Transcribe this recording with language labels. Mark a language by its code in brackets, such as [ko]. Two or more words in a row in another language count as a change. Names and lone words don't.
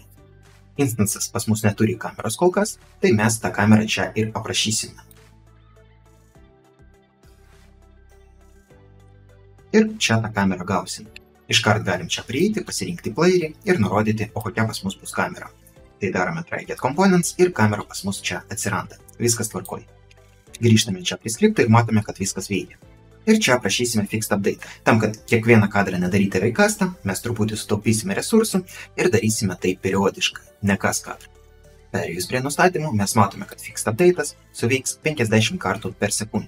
[lt] Instancas pas mus neturi kameros kol kas, tai mes tą kamerą čia ir aprašysime. Ir čia tą kamerą gausim. Iškart galim čia prieiti, pasirinkti playerį ir nurodyti, o kokia pas mus bus kamera. Tai darome [en] try get components [lt] ir kamera pas mus čia atsiranda. Viskas tvarkoj. Grįžtame čia prie skripto ir matome, kad viskas veikia. Ir čia aprašysime [en] fixed update. [lt] Tam, kad kiekvieną kadrą nedaryti reikastą, mes truputį sutaupysime resursų ir darysime tai periodiškai, ne kas kadrą. Perėjus prie nustatymų, mes matome, kad [en] fixed update'as [lt] suveiks 50 kartų per sekundę.